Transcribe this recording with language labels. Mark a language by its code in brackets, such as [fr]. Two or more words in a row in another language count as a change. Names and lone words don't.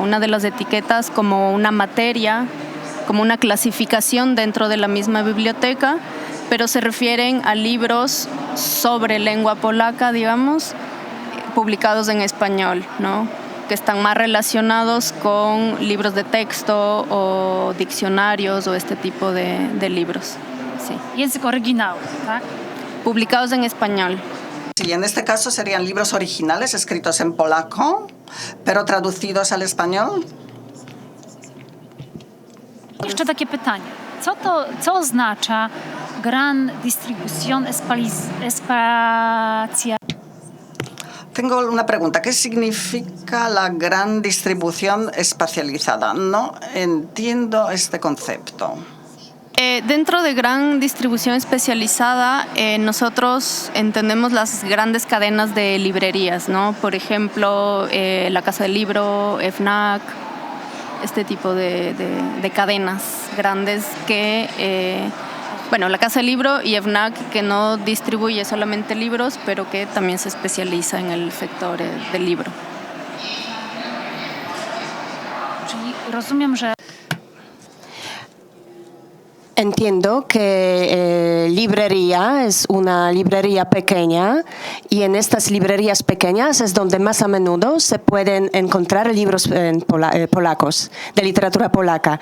[es] Una de las etiquetas como una materia, como una clasificación dentro de la misma biblioteca, pero se refieren a libros sobre lengua polaca, digamos, publicados en español, ¿no? Que están más relacionados con libros de texto o diccionarios o este tipo de libros. Sí. [pl] Język oryginału, tak? [es] Publicados en español. Sí, en este caso serían libros originales escritos en polaco, pero traducidos al español. [pl] Jeszcze takie pytanie. Co oznacza [es] Gran Distribución Espacial? Tengo una pregunta. ¿Qué significa la gran distribución espacializada? No entiendo este concepto. Dentro de gran distribución especializada, nosotros entendemos las grandes cadenas de librerías, ¿no? Por ejemplo, la Casa del Libro, FNAC, este tipo de cadenas grandes que... la Casa del Libro y FNAC, que no distribuye solamente libros, pero que también se especializa en el sector del libro. [pl] Czyli rozumiem, że [es] Entiendo que librería es una librería pequeña y en estas librerías pequeñas es donde más a menudo se pueden encontrar libros polacos, de literatura polaca.